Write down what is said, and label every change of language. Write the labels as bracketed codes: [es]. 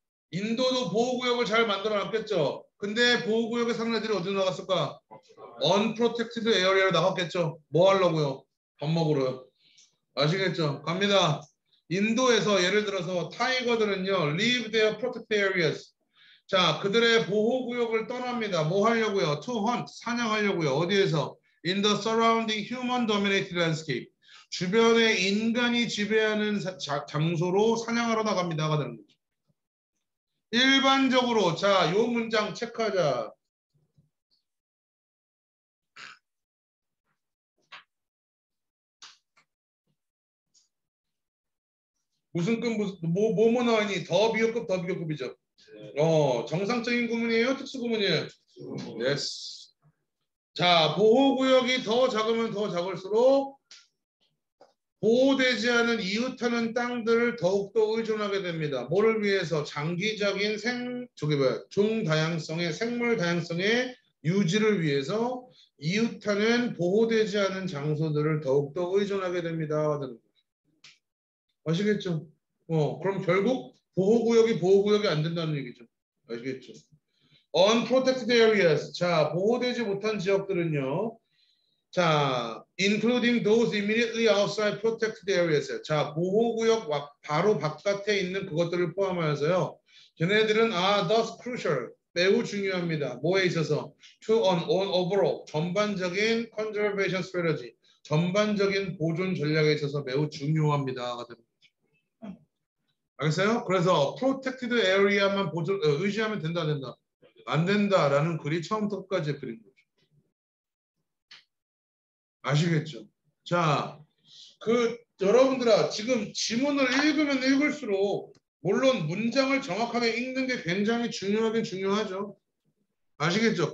[ko] 인도도 보호구역을 잘 만들어 놨겠죠. 근데 보호구역에 사는 애들이 어디로 나갔을까? [en] Unprotected area로 나갔겠죠. [ko] 뭐 하려고요? 밥 먹으러요. 아시겠죠? 갑니다. 인도에서 예를 들어서 타이거들은요, [en] leave their protected areas. [ko] 자, 그들의 보호구역을 떠납니다. 뭐 하려고요? [en] To hunt, [ko] 사냥하려고요. 어디에서? [en] In the surrounding human-dominated landscape. [ko] 주변에 인간이 지배하는 장소로 사냥하러 나갑니다가 되는 거죠. 일반적으로 자, 요 문장 체크하자. 무슨 급 뭐뭐 나와니? 더 비교급 더 비교급이죠. 정상적인 구문이에요? 특수 구문이에요? yes. 자, 보호구역이 더 작으면 더 작을수록 보호되지 않은 이웃하는 땅들을 더욱더 의존하게 됩니다. 뭐를 위해서? 장기적인 종다양성의 생물 다양성의 유지를 위해서 이웃하는 보호되지 않은 장소들을 더욱더 의존하게 됩니다. 아시겠죠? 그럼 결국 보호구역이 안 된다는 얘기죠. 아시겠죠? [en] Unprotected areas. [ko] 자, 보호되지 못한 지역들은요. [en] 자, including those immediately outside protected areas. [ko] 자, 보호구역 바로 바깥에 있는 그것들을 포함하여서요. 걔네들은 [en] thus crucial. [ko] 매우 중요합니다. 뭐에 있어서? [en] To an overall. [ko] 전반적인 [en] conservation strategy. [ko] 전반적인 보존 전략에 있어서 매우 중요합니다. 알겠어요? 그래서 protected area만 의지하면 된다, 안 된다? 안 된다라는 글이 처음부터 끝까지 그린 거죠. 아시겠죠? 자, 여러분들아, 지금 지문을 읽으면 읽을수록 물론 문장을 정확하게 읽는 게 굉장히 중요하긴 중요하죠. 아시겠죠?